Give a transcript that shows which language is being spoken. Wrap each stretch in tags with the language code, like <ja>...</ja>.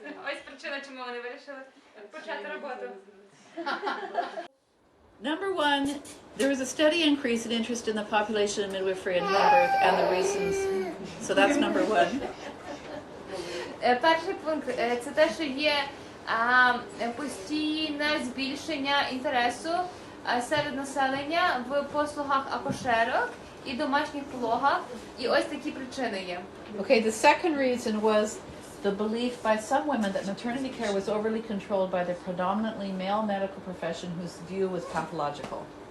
<uk>ось причина, чому вони вирішили почати роботу.</uk> <en>Number one, there was a steady increase in interest in the population of midwifery and home birth and the reasons. So that's number one.</en> <uk>Перший пункт це те, що є постійне збільшення інтересу серед населення в послугах акушерок і домашніх пологах. І ось такі причини є.</uk> <en>Okay, the second reason was the belief by some women that maternity care was overly controlled by the predominantly male medical profession whose view was pathological.</en>